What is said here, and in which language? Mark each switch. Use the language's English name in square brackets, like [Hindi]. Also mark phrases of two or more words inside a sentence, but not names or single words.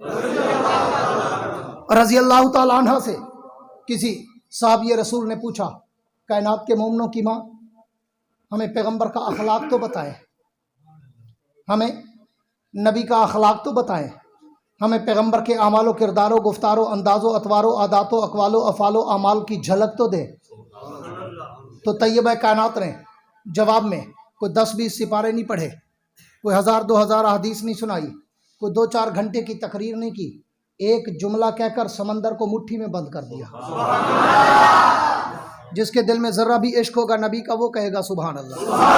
[Arabic] رضی اللہ تعالیٰ عنہ [Urdu] سے کسی صحابی رسول نے پوچھا، کائنات کے مومنوں کی ماں، ہمیں پیغمبر کا اخلاق تو بتائیں، ہمیں نبی کا اخلاق تو بتائیں، ہمیں پیغمبر کے اعمال و کردار و گفتار و انداز و اطوار و عادات و اقوال و افعال و اعمال کی جھلک تو دے. تو طیبہ کائنات نے جواب میں کوئی 10-20 سپارے نہیں پڑھے، کوئی 1000-2000 احادیث نہیں سنائی، کوئی 2-4 گھنٹے کی تقریر نہیں کی، ایک جملہ کہہ کر سمندر کو مٹھی میں بند کر دیا. جس کے دل میں ذرہ بھی عشق ہوگا نبی کا وہ کہے گا [Arabic] سبحان اللہ.